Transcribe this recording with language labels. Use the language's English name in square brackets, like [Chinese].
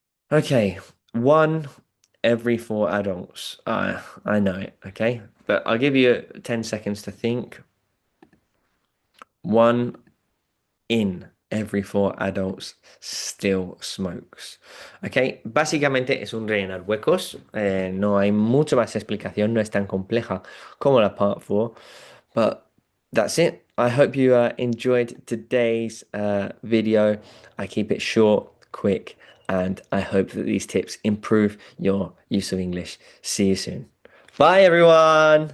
[English] Okay, one every four adults. I know it, okay? But I'll give you 10 seconds to think. One in every four adults still smokes. [Spanish] Ok, básicamente es un rellenar huecos. No hay mucha más explicación, no es tan compleja como la part 4. [English] But that's it. I hope you enjoyed today's video. I keep it short, quick, and I hope that these tips improve your use of English. See you soon. Bye, everyone.